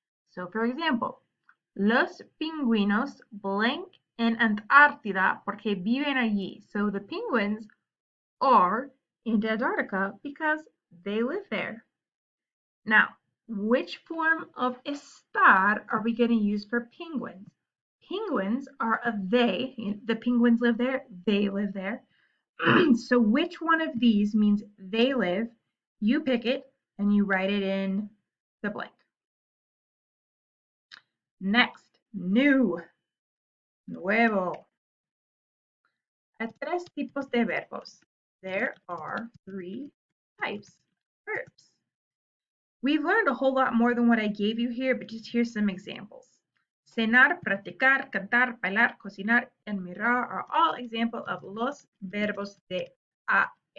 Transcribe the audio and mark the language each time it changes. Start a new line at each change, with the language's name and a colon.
English: So, for example,
Spanish: los pingüinos blank en Antártida porque viven allí.
English: So the penguins are in Antarctica because they live there. Now, which form of estar are we going to use for penguins? Penguins are a they. The penguins live there, they live there. So which one of these means they live? You pick it and you write it in the blank. Next, new, nuevo.
Spanish: Hay tres tipos de verbos.
English: There are 3 types of verbs. We've learned a whole lot more than what I gave you here, but just here's some examples. Cenar, practicar, cantar, bailar, cocinar, and mirar are all examples of
Spanish: los verbos de AR.